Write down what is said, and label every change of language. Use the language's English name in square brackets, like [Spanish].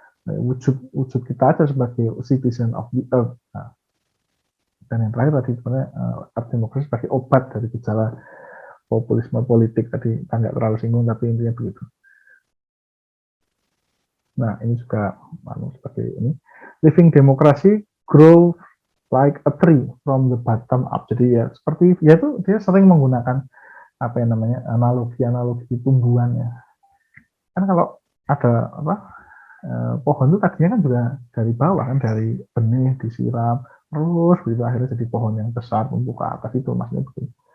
[Indonesian] Wujud kita aja sebagai [English] citizen of the earth. [Indonesian] Nah, dan yang terakhir tadi sebenarnya demokrasi sebagai obat dari gejala populisme politik tadi, nggak terlalu singgung, tapi intinya begitu. Nah, ini juga seperti ini. [English] Living [Indonesian] demokrasi [English] grow like a tree from the bottom up. [Indonesian] Jadi ya seperti ya itu dia sering menggunakan apa yang namanya analogi tumbuhan ya. Kan kalau ada pohon itu tadinya kan juga dari bawah kan, dari benih disiram terus begitu akhirnya jadi pohon yang besar tumbuh ke atas, itu maksudnya begitu.